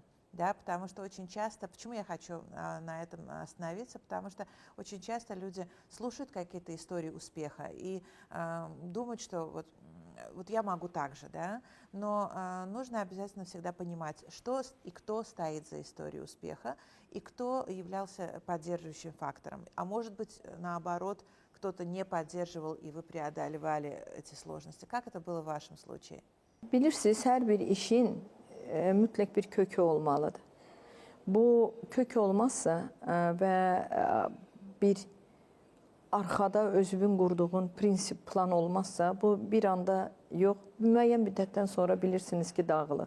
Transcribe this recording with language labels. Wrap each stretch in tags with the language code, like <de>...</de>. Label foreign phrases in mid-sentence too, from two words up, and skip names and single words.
<ru>Да, потому что очень часто, почему я хочу на этом остановиться, потому что очень часто люди слушают какие-то истории успеха и думают, что вот я могу так же, да, но нужно обязательно всегда понимать, что и кто стоит за историей успеха, и кто являлся поддерживающим фактором. А может быть, наоборот, кто-то не поддерживал, и вы преодолевали эти сложности. Как это было в вашем случае?</ru> <az>Bilirsiniz, hər bir işin mütləq bir kökü olmalıdır. Bu kök olmazsa və bir arxada özünün qurduğun prinsip, plan olmazsa, bu bir anda yox, müəyyən müddətdən sonra bilirsiniz ki, dağılır.</az>